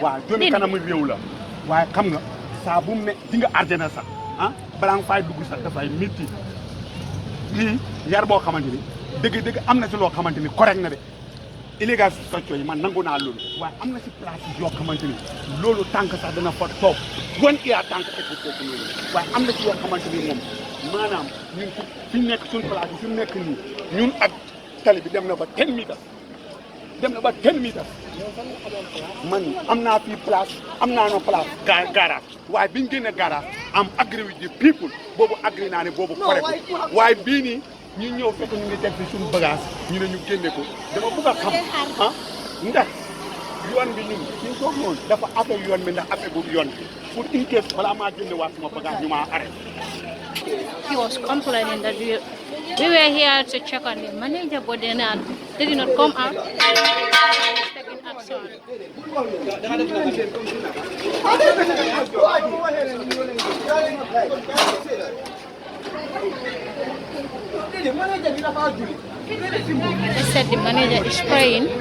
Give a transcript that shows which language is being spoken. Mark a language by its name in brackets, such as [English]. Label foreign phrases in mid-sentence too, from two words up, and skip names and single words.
[Wolof] waaw jëmi kanam réew la waaye xam nga saa bu mu ne di nga arjana sax balaa nga fay dugg sax dafay métti lii yar boo xamante ni dëgg am na si loo xamante ni correct na de illégal socco yi man nangu naa loolu waaye am na si place yoo xamante ni loolu tànk sax dana fa toog wan iya tànk fekk loolu waaye am na si yoo xamante ni moom maanaam ñun fi nekk suñu place yi fi mu nekk nii ñun ak tali bi dem na ba 10 meters man am naa fii place am naa no place garage waaye biñu génne garage am [English] agree with the people [Wolof] boobu agree naa ne boobu correct waaye bii nii ñu ñëw fekk ñu ngi teg fi suñu bagage ñu ne ñu génne ko dama bëgg a xam ndax yoon bi ñun ñu toog noonu dafa affaire yoon bi ndax affaire bu yoon bi pour [English] in case [Wolof] balaa maa génne waat sama bagage ñu maa arrêté. [English] He was complaining that we were here to check on the manager, but then they did not come out. He was taking action. They said the manager is praying.